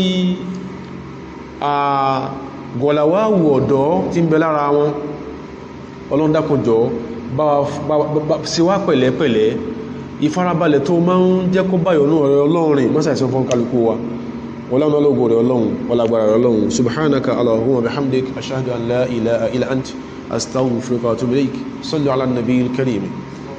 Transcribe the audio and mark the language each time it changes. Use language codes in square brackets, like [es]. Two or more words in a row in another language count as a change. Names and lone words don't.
[yo] gọ̀làwáwù ọ̀dọ́ tí ń bẹ lára wọn Ọlọ́run dákunjọ́ bá sí wá pẹ̀lẹ́pẹ̀lẹ́ ìfarabalẹ̀ tó máa ń jẹ́ kó báyọ̀ ní ọ̀rẹ́ Ọlọ́run rìn mọ́sà ìsìn fún kálukú wa wọ́lánà ológun rẹ̀ Ọlọ́run wọ́lágbára rẹ̀ Ọlọ́run [ar] سبحانك اللهم وبحمدك أشهد أن لا إله إلا أنت أستغفرك وأتوب إليك صلوا على النبي الكريم